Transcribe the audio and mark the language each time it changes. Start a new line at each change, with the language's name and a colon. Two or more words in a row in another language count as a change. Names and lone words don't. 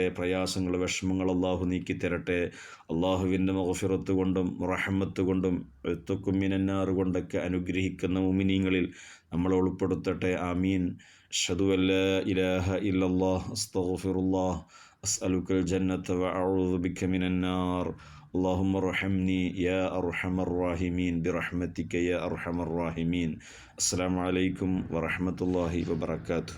Malayalam: പ്രയാസങ്ങൾ, വിഷമങ്ങൾ അള്ളാഹു നീക്കി തരട്ടെ. അള്ളാഹുവിൻ്റെ മഗ്ഫിറത്ത് കൊണ്ടും റഹ്മത്ത് കൊണ്ടും
Arabic: عتق من النار
Malayalam: കൊണ്ടൊക്കെ അനുഗ്രഹിക്കുന്ന മുഅ്മിനീങ്ങളിൽ നമ്മളെ ഉൾപ്പെടുത്തട്ടെ. ആമീൻ.
Arabic: أشهد أن لا إله إلا الله أستغفر الله أسألك الجنة وأعوذ بك من النار. اللهم ارحمني يا أرحم الراحمين برحمتك يا أرحم الراحمين. السلام عليكم ورحمة الله وبركاته.